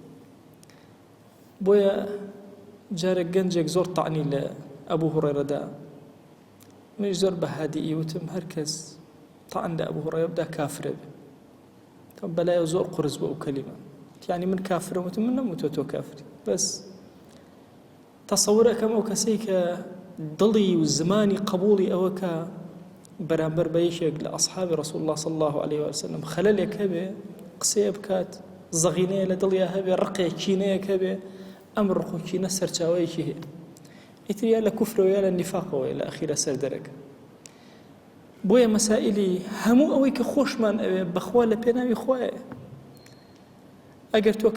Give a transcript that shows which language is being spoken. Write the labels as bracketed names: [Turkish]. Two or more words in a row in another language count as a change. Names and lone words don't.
[Central Kurdish] بۆیە جارێک گەنجێک زۆر تەعنی لە ئەبوو هورەیرەدا منیش زۆر بە هادیئی وتم هەر کەس تەعن لە ئەبوو هورەیرە بدا کافرە بێ بەلایە زۆر قورس بۆ ئەو کەلیمە یعنی من کافرم وتم من نەموتۆ تۆ کافری بەس تەسەوور ئەکەم ئەو کەسەی کە دڵی و زمانی قبولی ئەوە کە بەرامبەر بە یەکێک لە ئەصحابی ڕەسوڵ الله [Arabic] صلی الله عليه وسلم [Central Kurdish] خەلەلێک هەبێ قسەیە بکات زەغینەیە لە دڵیا هەبێ ڕقێک کینەیەک هەبێ ئەم ڕق و کینە سەرچاوەیەکی هەیە ئیتر یا لە کوفرەوە یا لە نیفاقەوەی لە ئەخیرە سەر دەرەکە بۆیە مەسائلی هەموو ئەوەی کە خۆشمان ئەوێ بەخوا لە پێناوی خوایە ئەگەر تۆ